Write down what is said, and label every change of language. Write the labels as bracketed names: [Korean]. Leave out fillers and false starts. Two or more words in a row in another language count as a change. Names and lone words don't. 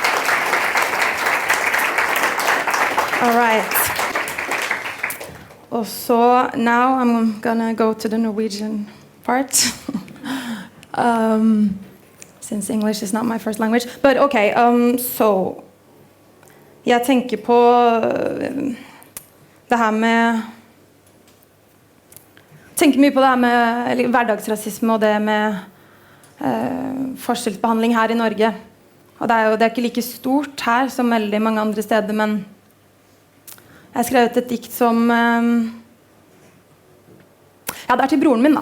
[English] All right. So now I'm gonna go to the Norwegian part. Since English is not my first language. But okay, so [Norwegian] jeg tenker på det her med tenker mye på det her med hverdagsrasisme og det med forskjellsbehandling her i Norge. Og det er ikke like stort her som veldig mange andre steder, men jeg har skrevet et dikt som ja, det er til broren min da.